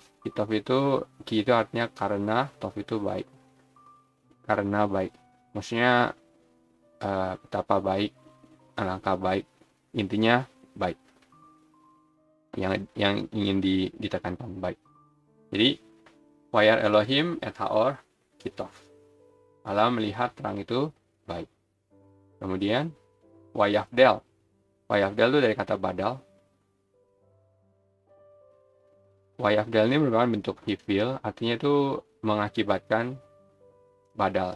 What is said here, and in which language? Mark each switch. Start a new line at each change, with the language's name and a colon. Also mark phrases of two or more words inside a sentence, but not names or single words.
Indonesian: Kitov itu ki itu artinya karena, tov itu baik. Karena baik. Maksudnya betapa baik, alangkah baik. Intinya baik. Yang ingin ditekankan baik. Jadi
Hebrew: וירא אלהים את האור כי טוב.
Indonesian: Allah melihat terang itu baik. Kemudian wayafdel. Wayafdel itu dari kata badal. Wayafdel ini merupakan bentuk hifil, artinya itu mengakibatkan badal.